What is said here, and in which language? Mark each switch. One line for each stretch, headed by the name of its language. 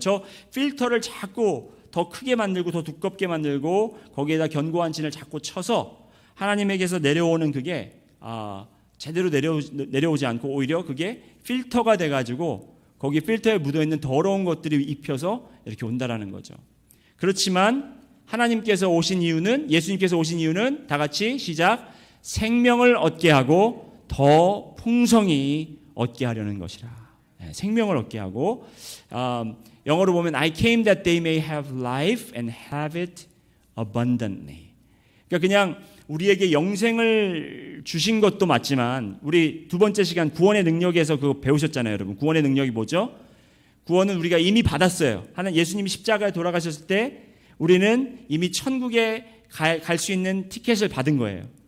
Korean: 저 필터를 자꾸 더 크게 만들고 더 두껍게 만들고 거기에다 견고한 진을 자꾸 쳐서 하나님에게서 내려오는 그게 제대로 내려오지 않고 오히려 그게 필터가 돼가지고 거기 필터에 묻어있는 더러운 것들이 입혀서 이렇게 온다라는 거죠. 그렇지만 예수님께서 오신 이유는 다 같이 시작, 생명을 얻게 하고 더 풍성히 얻게 하려는 것이라. 생명을 얻게 하고 영어로 보면
English: I came that they may have life and have it abundantly.
Korean: 그러니까 그냥 우리에게 영생을 주신 것도 맞지만 우리 두 번째 시간 구원의 능력에서 그거 배우셨잖아요, 여러분. 구원의 능력이 뭐죠? 구원은 우리가 이미 받았어요. 하나님 예수님이 십자가에 돌아가셨을 때 우리는 이미 천국에 갈 수 있는 티켓을 받은 거예요.